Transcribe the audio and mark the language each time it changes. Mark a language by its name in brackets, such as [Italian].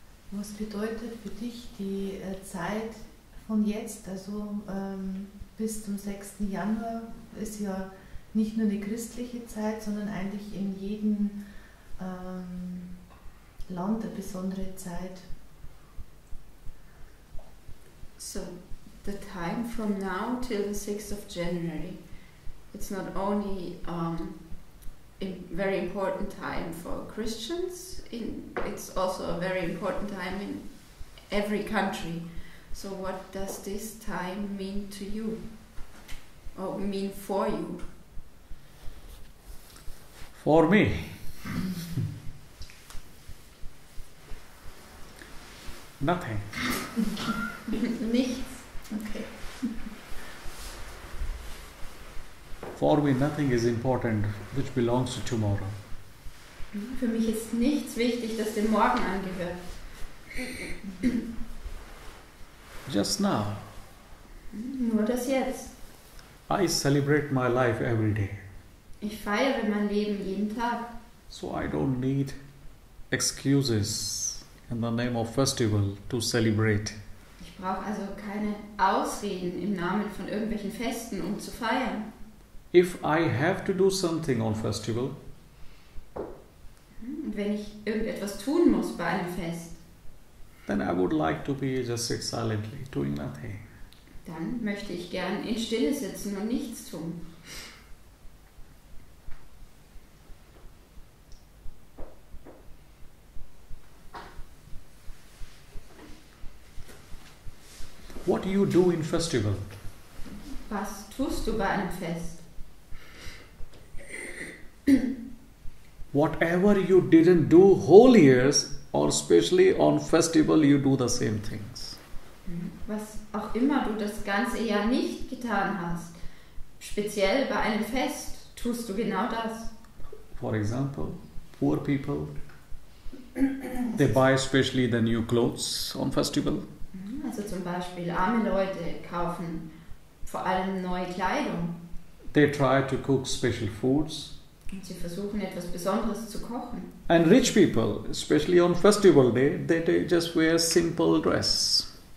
[German] Was bedeutet für dich die Zeit von jetzt, also bis zum 6. Januar, ist ja nicht nur eine christliche Zeit, sondern eigentlich in jedem Land eine besondere Zeit. [English] So, the time from now till the 6th of January, it's not only a very important time for Christians, it's also a very important time in every country. So what does this time mean to you? Or mean for you? For me, nothing. [German] Nichts. Okay. [English] For me, nothing is important which belongs to tomorrow. [German] Für mich ist nichts wichtig, das dem Morgen angehört. [English] Just now, [German] Nur das Jetzt. [English] I celebrate my life every day. [German] Ich feiere mein Leben jeden Tag. [English] So I don't need excuses in the name of festival to celebrate. [German] Ich brauche also keine Ausreden im Namen von irgendwelchen Festen, um zu feiern. [English] If I have to do something on festival, [German] Und wenn ich irgendetwas tun muss bei einem Fest, [English] then I would like to be just sit silently, doing nothing. [German] dann möchte ich gern in Stille sitzen und nichts tun. [English] What do you do in festival? [German] Was tust du bei einem Fest? [English] Whatever you didn't do whole years, or especially on festival, you do the same things. [German] Was auch immer du das ganze Jahr nicht getan hast, speziell bei einem Fest, tust du genau das. [English] For example, poor people, they buy especially the new clothes on festival. [German] Also zum Beispiel arme Leute kaufen vor allem neue Kleidung. [English] They try to cook special foods. [German] Und sie versuchen etwas Besonderes zu kochen. [English] And rich people, especially on festival day, they just wear simple dress.